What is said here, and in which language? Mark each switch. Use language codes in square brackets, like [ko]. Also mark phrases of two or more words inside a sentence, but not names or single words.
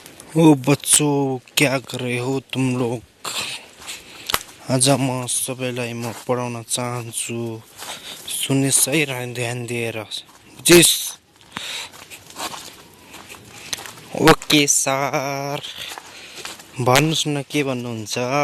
[hi] ओ बच्चों, क्या कर रहे हो तुम लोग? [ne] आज म सबैलाई म पढाउन चाहन्छु। सुन्ने सही ध्यान दिएर। जिस [en] okay sir, [ne] भन्नुहोस् न के भन्नुहुन्छ?